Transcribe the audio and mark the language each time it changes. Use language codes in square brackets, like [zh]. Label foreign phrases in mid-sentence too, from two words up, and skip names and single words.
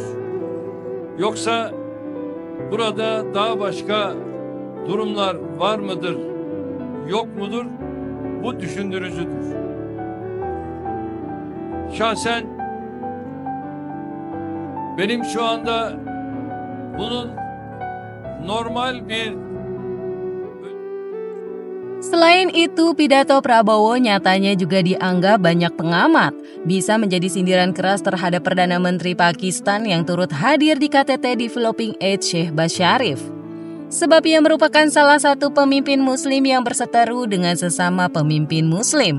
[tr] Yoksa burada daha başka durumlar var mıdır, yok mudur? Bu düşündürücüdür. Şahsen benim şu anda bunun normal bir... [id] Selain itu, pidato Prabowo nyatanya juga dianggap banyak pengamat bisa menjadi sindiran keras terhadap Perdana Menteri Pakistan yang turut hadir di KTT Developing Aid Shehbaz Sharif. Sebab ia merupakan salah satu pemimpin muslim yang berseteru dengan sesama pemimpin muslim.